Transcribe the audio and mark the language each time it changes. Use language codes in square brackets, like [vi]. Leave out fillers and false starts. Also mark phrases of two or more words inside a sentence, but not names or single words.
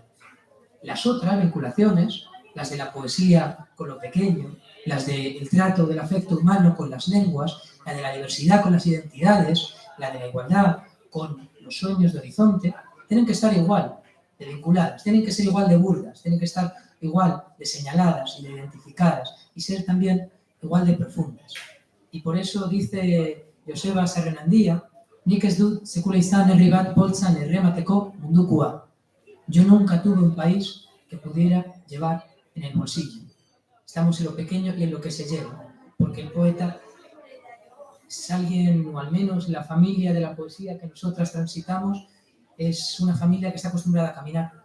[es] Las otras vinculaciones, las de la poesía con lo pequeño, las del trato del afecto humano con las lenguas, la de la diversidad con las identidades, la de la igualdad con los sueños de horizonte, tienen que estar igual de vinculadas, tienen que ser igual de burdas, tienen que estar igual de señaladas y de identificadas y ser también igual de profundas. Y por eso dice Joseba Sarrenandía, [eu] nik ez dut sekula izan herri bat poltsan erremateko mundukoa. [es] Yo nunca tuve un país que pudiera llevar en el bolsillo. Estamos en lo pequeño y en lo que se lleva, porque el poeta es alguien, o al menos la familia de la poesía que nosotras transitamos, es una familia que está acostumbrada a caminar.